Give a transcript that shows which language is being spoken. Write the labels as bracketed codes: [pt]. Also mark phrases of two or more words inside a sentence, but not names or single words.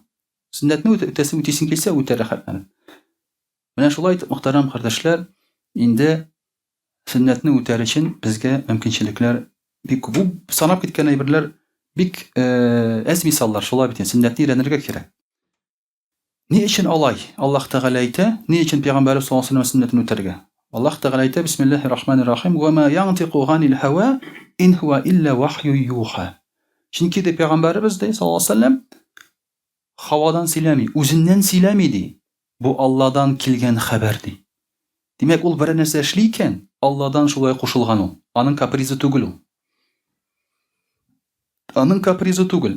[tt] Сүннәтне үтәсең килсә, үтә рәхәтләнеп. Менә шулай итеп, мөхтәрәм кардәшләр, инде сүннәтне үтәр өчен безгә мөмкинчелекләр бик күп. Бу санап киткән әйберләр бик әз мисаллар, шулай бит. Сүннәтне өйрәнергә кирәк. Ни өчен алай? Аллаһ Тәгалә әйтә, ни өчен Пәйгамбәрбез [ar] صلى الله عليه وسلم [tt] сүннәтне үтәргә? Аллаһ Тәгалә әйтә, [ar] بسم الله الرحمن الرحيم وما ينطق عن الهوى إن هو إلا وحي يوحى." [tt] Чөнки дә Пәйгамбәрбез дә [ar] صلى الله عليه وسلم [tt] хавадан сөйләми, үзеннән сөйләми ди. Бу Алладан килгән хәбәр ди. Димәк, ул бер нәрсә эшли икән, Алладан шулай кушылган ул. Аның капризы түгел ул. Аның капризы түгел.